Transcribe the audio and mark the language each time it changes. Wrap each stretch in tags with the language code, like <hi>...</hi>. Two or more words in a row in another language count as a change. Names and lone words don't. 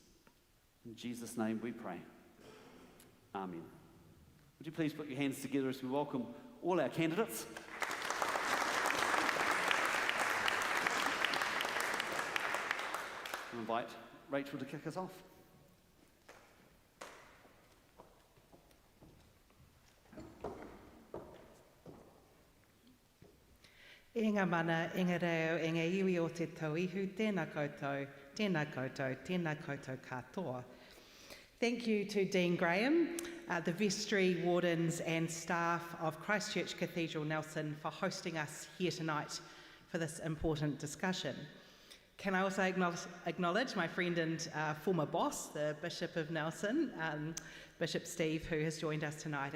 <en>In Jesus' name we pray. Amen. Would you please put your hands together as we welcome all our candidates. I invite Rachel to kick us off.</en> <mi>E ngā mana, e ngā reo, e ngā iwi o te tauihu, tēnā koutou, tēnā koutou, tēnā koutou katoa.</mi> <en>Thank you to Dean Graham, the vestry, wardens and staff of Christchurch Cathedral Nelson for hosting us here tonight for this important discussion. Can I also acknowledge my friend and former boss, the Bishop of Nelson, Bishop Steve, who has joined us tonight.</en>